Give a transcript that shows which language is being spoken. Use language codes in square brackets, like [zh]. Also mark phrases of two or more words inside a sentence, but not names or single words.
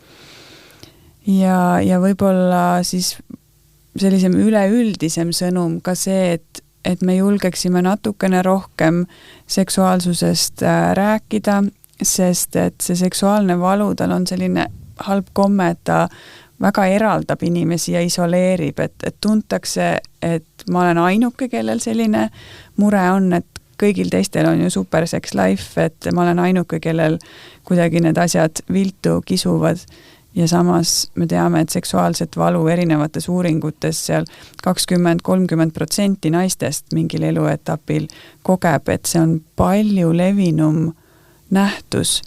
[et] Ja võib-olla siis sellisem üleüldisem sõnum ka see, et me julgeksime natukene rohkem seksuaalsusest rääkida, sest et see seksuaalne valu, tal on selline halb komme, et ta väga eraldab inimesi ja isoleerib, et tuntakse, et ma olen ainuke, kellel selline mure on, et kõigil teistel on ju [en] super sex life, [et] et ma olen ainuke, kellel kuidagi need asjad viltu kisuvad. Ja samas me teame, et seksuaalset valu erinevates uuringutes seal 20-30% naistest mingil eluetapil kogeb, et see on palju levinum nähtus.